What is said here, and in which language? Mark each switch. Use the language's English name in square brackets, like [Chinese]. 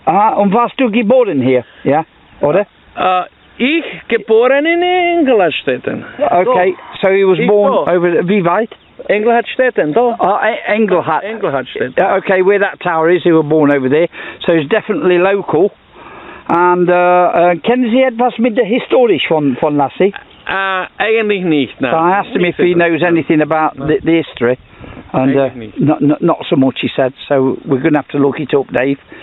[German] Aha, und warst du geboren hier? Ja, oder? Ich geboren in Engelhardtstetten. [English] Okay, so he was born over, [German] wie weit? Engelhardtstetten, da. Engelhardtstetten. [English] Okay, where that tower is, they were born over there. So he's definitely local. [German] And kennen Sie etwas mit der Historisch von Lasse? Eigentlich nicht, nein. [English] So I asked him if he knows anything about the history. And not so much, he said. So we're going to have to look it up, Dave.